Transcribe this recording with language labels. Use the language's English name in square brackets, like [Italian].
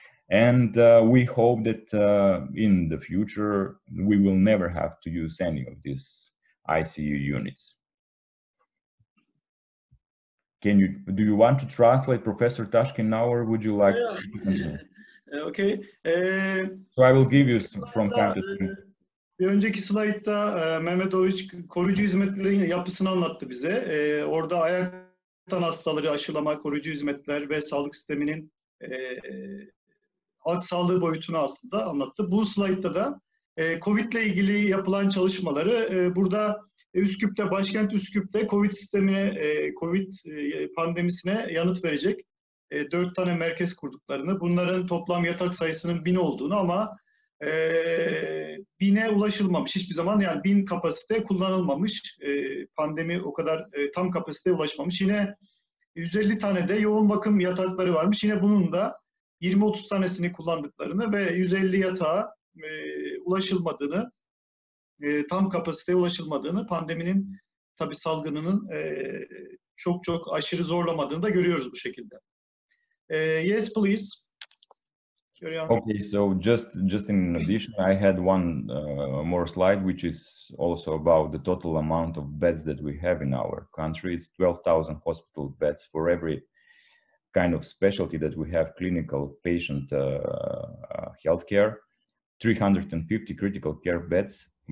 [English] And we hope that in the future, we will never have to use any of these ICU units. Do you want to translate, Professor Tashkin, now, or would you like to continue? Okay. So I will give you from time to time. [Turkish] Bir önceki slaytta Mehmetoviç koruyucu hizmetlerin yapısını anlattı bize. Orada ayaktan hastaları aşılama, koruyucu hizmetler ve sağlık sisteminin halk sağlığı boyutunu aslında anlattı. Bu slaytta da COVID ile ilgili yapılan çalışmaları burada Üsküp'te, başkent Üsküp'te COVID sistemine, COVID pandemisine yanıt verecek 4 tane merkez kurduklarını, bunların toplam yatak sayısının 1000 olduğunu ama 1000'e ulaşılmamış hiçbir zaman, yani 1000 kapasite kullanılmamış, pandemi o kadar tam kapasiteye ulaşmamış. Yine 150 tane de yoğun bakım yatakları varmış. Yine bunun da 20-30 tanesini kullandıklarını ve 150 yatağa ulaşılmadığını, tam kapasiteye ulaşılmadığını, pandeminin tabii salgınının çok aşırı zorlamadığını da görüyoruz bu şekilde. [English] Yes, please. Okay, so just in addition, I had one more slide, which is also about the total amount of beds that we have in our country. It's 12,000 hospital beds for every kind of specialty that we have: clinical, patient healthcare, 350 critical care beds.